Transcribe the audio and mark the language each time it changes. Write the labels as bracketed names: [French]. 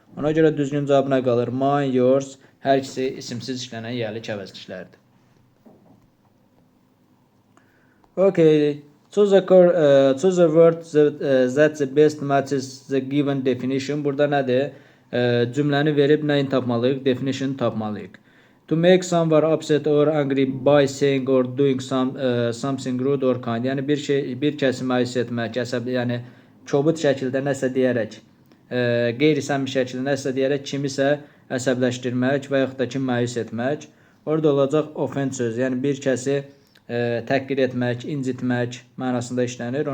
[Azerbaijani] Ona görə düzgün cavab nə qalır? Mine, yours. Hər ikisi isimsiz işlənən yiyəlik əvəzliklərdir. [English] Okay. Choose a word that the best matches the given definition. [Azerbaijani] Burada nədir? Cümləni verib nəyin tapmalıyıq? Definition tapmalıyıq. [English] To make someone upset or angry by saying or doing something rude or kind. [Azerbaijani] Yəni bir kəsi məyus etmək, əsəbli, yəni kobud şəkildə nəsə deyərək, qeyri-səmimi şəkildə nəsə deyərək kimisə əsəbləşdirmək və yaxud da ki, məyus etmək. Orada olacaq offend sözü, yəni bir kəsi təhqir etmək, incitmək mənasında işlənir.